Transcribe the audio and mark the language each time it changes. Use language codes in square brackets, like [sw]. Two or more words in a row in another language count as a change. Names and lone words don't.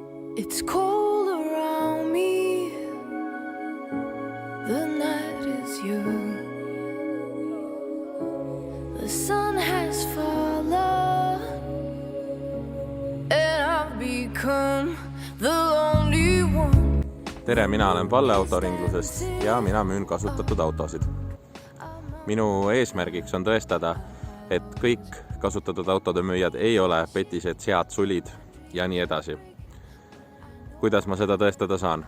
[en] It's cold around me. The night is young. The sun has fallen, and I've become the only one. [et] Tere, mina olen Palle autoringlusest ja mina müün kasutatud autosid. Minu eesmärgiks on tõestada, et kõik kasutatud autode müüjad ei ole petised, sead, sulid ja nii edasi. Kuidas ma seda tõestada saan?